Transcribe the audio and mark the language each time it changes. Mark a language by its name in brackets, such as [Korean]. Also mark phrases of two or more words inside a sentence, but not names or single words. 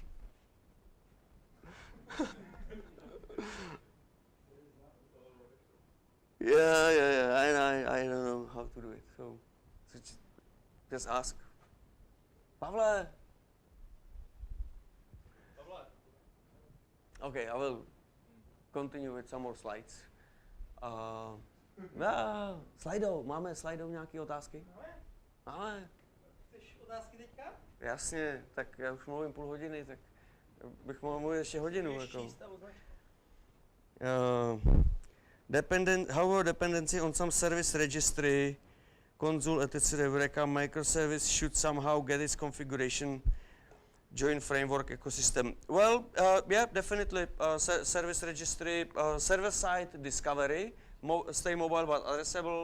[English] Yeah. I don't know how to do it. So just ask. Pavle. Okay, I will continue with some more slides. [Czech] Slido, máme Slido nějaké otázky? Máme. Chceš otázky teďka? Jasně, tak já už mluvím půl hodiny, tak bych mohl mluvit ještě hodinu. Jako. [English] However, dependency on some service registry, console, etc. Eureka microservice should somehow get its configuration, join framework ecosystem. Well, yeah, definitely. Service registry, server-side discovery, stay mobile but addressable.